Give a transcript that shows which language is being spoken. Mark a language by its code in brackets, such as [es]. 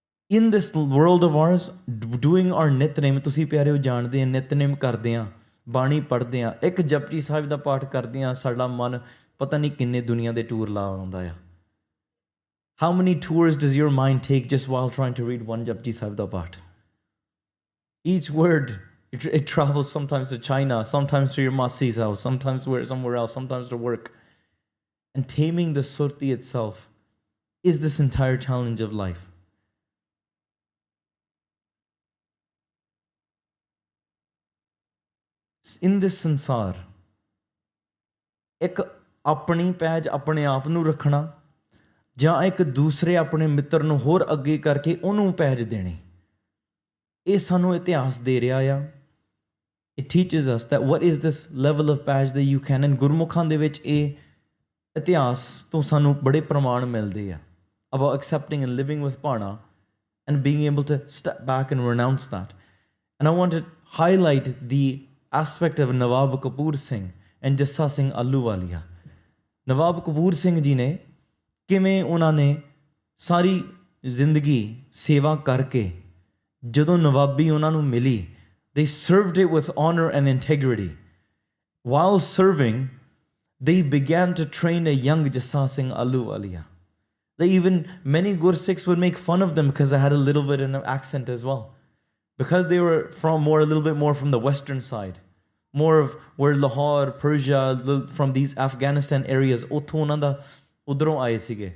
[en] In this world of ours, doing our nitnem, [pa] ਤੁਸੀਂ ਪਿਆਰਿਓ ਜਾਣਦੇ ਆ, ਨਿਤਨੇਮ ਕਰਦੇ ਆ, ਬਾਣੀ ਪੜ੍ਹਦੇ ਆ, ਇੱਕ ਜਪਜੀ ਸਾਹਿਬ ਦਾ ਪਾਠ ਕਰਦੇ ਆ, ਸਾਡਾ ਮਨ ਪਤਾ ਨਹੀਂ ਕਿੰਨੇ ਦੁਨੀਆ ਦੇ ਟੂਰ ਲਾ ਆਉਂਦਾ ਆ. [en] How many tours does your mind take just while trying to read one Japji Sahib da Path? Each word, it travels sometimes to China, sometimes to your Masi's house, sometimes somewhere else, sometimes to work. And taming the surti itself is this entire challenge of life. in this sansar, [pa] ਇੱਕ ਆਪਣੀ ਪੈਜ ਆਪਣੇ ਆਪ ਨੂੰ ਰੱਖਣਾ ਜਾਂ ਇੱਕ ਦੂਸਰੇ ਆਪਣੇ ਮਿੱਤਰ ਨੂੰ ਹੋਰ ਅੱਗੇ ਕਰਕੇ ਉਹਨੂੰ ਪੈਜ ਦੇਣੀ, ਇਹ ਸਾਨੂੰ ਇਤਿਹਾਸ ਦੇ ਰਿਹਾ ਆ। [en] It teaches us that what is this level of page that you can, and [pa] ਗੁਰਮੁਖਾਂ ਦੇ ਵਿੱਚ ਇਹ ਇਤਿਹਾਸ ਤੋਂ ਸਾਨੂੰ ਬੜੇ ਪ੍ਰਮਾਣ ਮਿਲਦੇ ਆ [en] about accepting and living with Pana and being able to step back and renounce that. And I want to highlight the aspect of Nawab Kapoor Singh and Jassa Singh Ahluwalia. [pa] Nawab Kapoor Singh ji ਨੇ ਕਿਵੇਂ ਉਹਨਾਂ ਨੇ ਸਾਰੀ ਜ਼ਿੰਦਗੀ ਸੇਵਾ ਕਰਕੇ ਜਦੋਂ ਨਵਾਬੀ ਉਹਨਾਂ ਨੂੰ ਮਿਲੀ, [en] they served it with honor and integrity. While serving, they began to train a young Jassa Singh Ahluwalia. They even, many Gursikhs would make fun of them because they had a little bit of an accent as well. Because they were from a little bit more from the western side. More of where Lahore, Persia, from these Afghanistan areas, [pa] udron aaye sige.